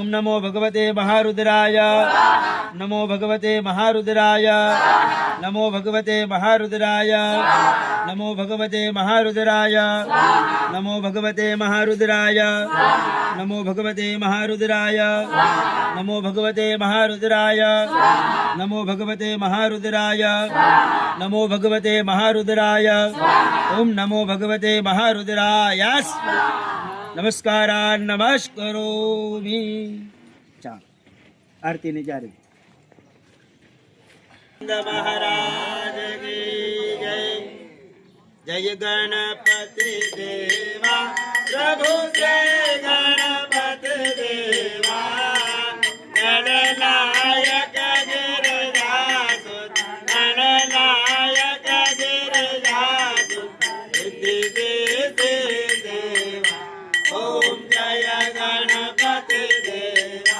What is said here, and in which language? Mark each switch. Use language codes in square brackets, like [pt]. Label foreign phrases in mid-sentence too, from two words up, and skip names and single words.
[sa] नमो भगवते महारुद्राय नमो भगवते महारुद्राय नमो भगवते महारुद्राय नमो भगवते महारुद्राय नमो भगवते महारुद्राय नमो भगवते महारुद्राय नमो भगवते महारुद्राय नमो भगवते महारुद्राय नमो भगवते महारुद्राय ओम नमो भगवते महारुद्राय। नमस्कारान् नमस्करोमि। [hi] चार आरती ने चार महाराज की जय। जय गणपति देवा प्रभु जय गणपति देवा गणनायक गिरिजासुत गणनायक गिरिजासुत सिद्धि देवा ओम जय गणपति देवा।